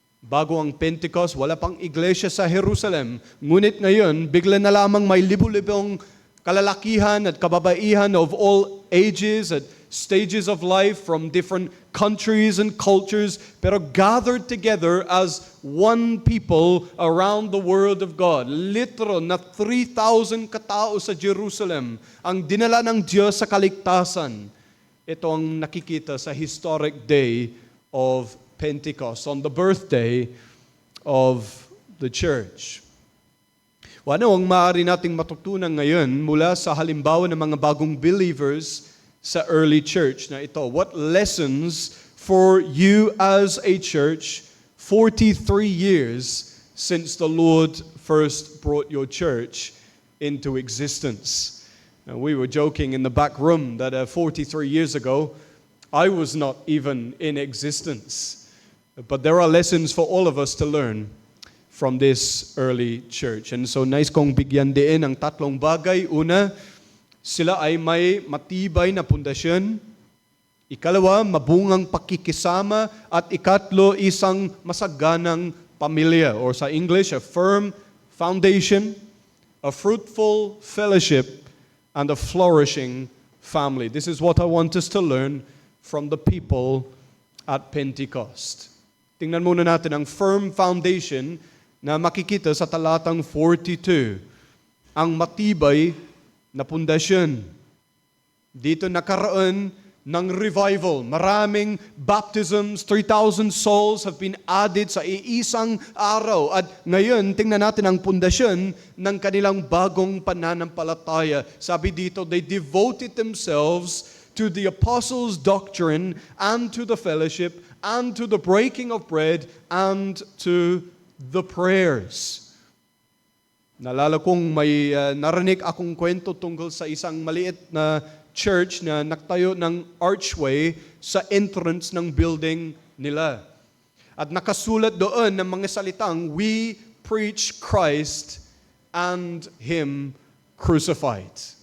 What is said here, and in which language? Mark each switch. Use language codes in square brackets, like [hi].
[tl] Bago ang Pentecost, wala pang iglesia sa Jerusalem. Ngunit ngayon, bigla na lamang may libu-libong kalalakihan at kababaihan [en] of all ages at stages of life from different countries and cultures, [tl] pero [en] gathered together as one people around the Word of God. [tl] Literal na 3,000 katao sa Jerusalem ang dinala ng Diyos sa kaligtasan. Ito ang nakikita sa [en] historic day of Pentecost, on the birthday of the church. [tl] Ano ang maaari nating matutunan ngayon mula sa halimbawa ng mga bagong believers sa early church na ito? [en] What lessons for you as a church 43 years since the Lord first brought your church into existence? Now, we were joking in the back room that 43 years ago, I was not even in existence. But there are lessons for all of us to learn from this early church. And so [tl] nais kong bigyan din ang tatlong bagay. Una, sila ay may matibay na pundasyon. Ikalawa, mabungang pakikisama. At ikatlo, isang masaganang pamilya. [en] Or sa English, a firm foundation, a fruitful fellowship, and a flourishing family. This is what I want us to learn from the people at Pentecost. [tl] Tingnan muna natin ang firm foundation na makikita sa talatang 42. Ang matibay na pundasyon. Dito nakaroon ng revival. [en] Maraming baptisms, 3,000 souls have been added [tl] sa iisang araw. At ngayon, tingnan natin ang pundasyon ng kanilang bagong pananampalataya. Sabi dito, [en] they devoted themselves to the apostles' doctrine and to the fellowship and to the breaking of bread and to the prayers. [tl] Nalala kong may narinig akong kwento tungkol sa isang maliit na church na naktayo ng archway sa entrance ng building nila. At nakasulat doon ng mga salitang, [en] "We preach Christ and Him crucified."